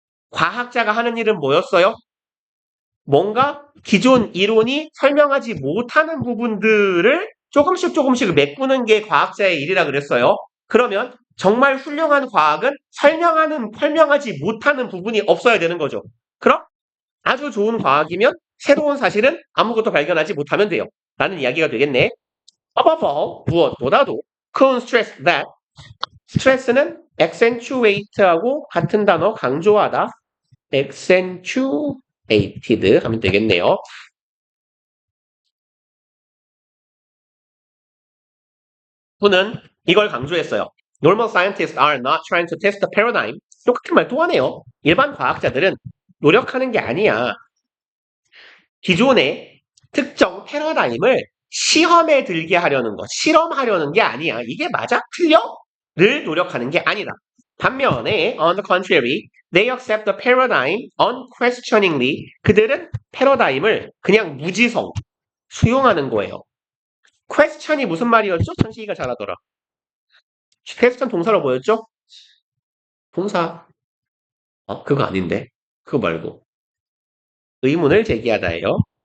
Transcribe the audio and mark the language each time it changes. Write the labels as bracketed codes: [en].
[ko] 과학자가 하는 일은 뭐였어요? 뭔가 기존 이론이 설명하지 못하는 부분들을 조금씩 메꾸는 게 과학자의 일이라 그랬어요. 그러면 정말 훌륭한 과학은 설명하지 못하는 부분이 없어야 되는 거죠. 그럼 아주 좋은 과학이면 새로운 사실은 아무것도 발견하지 못하면 돼요. 라는 이야기가 되겠네. [en] above all, [ko] 무엇보다도 [en] Kuhn stressed that stress는 accentuate하고 [ko] 같은 단어 강조하다. accentuated 하면 되겠네요. Kuhn은 이걸 강조했어요. [en] Normal scientists are not trying to test the paradigm. [ko] 똑같은 말 또 하네요. 일반 과학자들은 노력하는 게 아니야. 기존의 특정 패러다임을 시험에 들게 하려는 것, 실험하려는 게 아니야. 이게 맞아? 틀려? 를 노력하는 게 아니다. 반면에 [en] on the contrary, they accept the paradigm unquestioningly. [ko] 그들은 패러다임을 그냥 무지성, 수용하는 거예요. question이 무슨 말이었죠? 천식이가 잘하더라. question 동사로 뭐였죠? 동사. 그거 아닌데. 그거 말고. 의문을 제기하다예요.